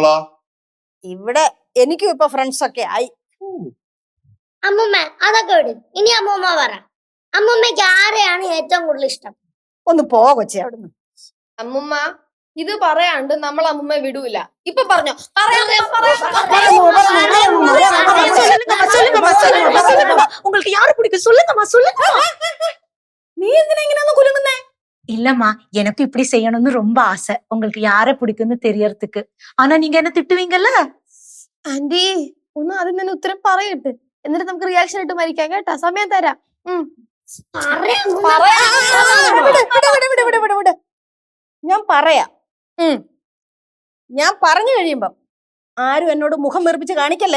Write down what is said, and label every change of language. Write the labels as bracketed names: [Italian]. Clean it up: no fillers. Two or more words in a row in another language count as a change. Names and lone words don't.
[Malayalam] ഇവിടെ എനിക്കും ഇപ്പൊ ഫ്രണ്ട്സ് ഒക്കെ ആയി. അമ്മൂമ്മ അതൊക്കെ വിടും. ഇനി അമ്മൂമ്മ പറ, അമ്മൂമ്മക്ക് ആരെയാണ് ഏറ്റവും കൂടുതൽ ഇഷ്ടം? ഒന്ന് പോ കൊച്ചേ അവിടുന്ന്. അമ്മൂമ്മ ഇത് പറയാണ്ട് നമ്മൾ അമ്മൂമ്മ വിടൂല. ഇപ്പൊ പറഞ്ഞോ? [Tamil] உங்களுக்கு யாரு பிடிக்கும் சொல்லுங்கம்மா, சொல்லுங்க. [Malayalam] നീ എന്തിനാ ഇങ്ങനെ കുലുങ്ങുന്നേ? [Tamil] இல்லம்மா எனக்கும் இப்படி செய்யணும்னு ரொம்ப ஆசை உங்களுக்கு யாரை பிடிக்கும்னு தெரியறதுக்கு ஆனா நீங்க என்ன திட்டுவீங்கல்ல [Malayalam] ആന്റി ഒന്ന് ആദ്യം തന്നെ ഉത്തരം പറയട്ടെ എന്നിട്ട് നമുക്ക് റിയാക്ഷൻ ഇട്ട് മരിക്കാം കേട്ടാ സമയം തരാം വിട്. ഞാൻ പറയാം ഞാൻ പറഞ്ഞു കഴിയുമ്പം ആരും എന്നോട് മുഖം വീർപ്പിച്ച് കാണിക്കല്ലേ.